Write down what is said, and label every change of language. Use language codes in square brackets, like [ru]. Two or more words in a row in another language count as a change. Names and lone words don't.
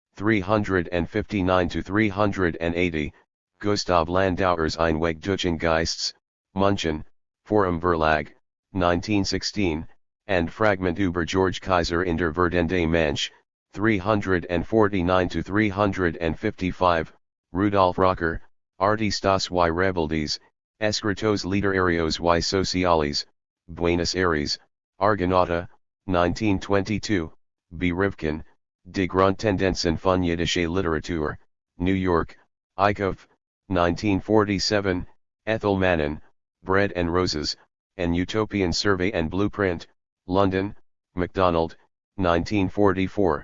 [en] 359-380, Gustav Landauer's Einwegdeutsche München, Forum Verlag, 1916, and Fragment über George Kaiser in der Werdende Mensch, 349-355, Rudolf Rocker, Artistas y Rebeldes, Escritos Literarios y Sociales, Buenos Aires, Argonauta, 1922, B. Rivkin, Die Grundtendenzen von Jiddische Literatur, New York, Eichhoff, 1947, Ethel Mannin, Bread and Roses, An Utopian Survey and Blueprint, London, MacDonald, 1944.